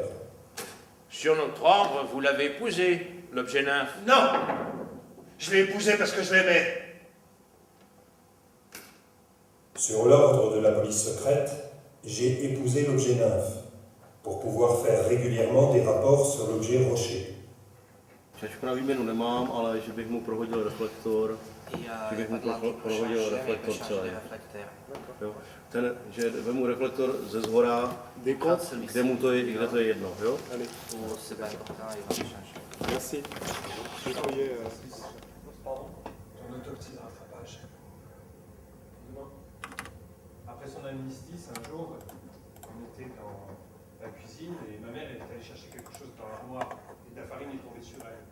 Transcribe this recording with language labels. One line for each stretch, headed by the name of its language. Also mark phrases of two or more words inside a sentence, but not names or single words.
French: Sur notre ordre, vous l'avez épousé, l'objet nymphe. Non, je l'ai épousé parce que je l'aimais. Sur l'ordre de la police secrète, j'ai épousé l'objet nymphe pour pouvoir faire régulièrement des rapports sur l'objet rocher.
Czech: Čačku na výměnu nemám, ale že bych mu prohodil reflektor, že bych mu prohodil reflektor celý. Jo. Že vemu reflektor ze zhora, kde mu to je, kde to je jedno, jo?
French: Merci. Après son amnistie, un jour, on était dans la cuisine et ma mère est allée chercher quelque chose dans l'armoire et de la farine est tombée sur elle.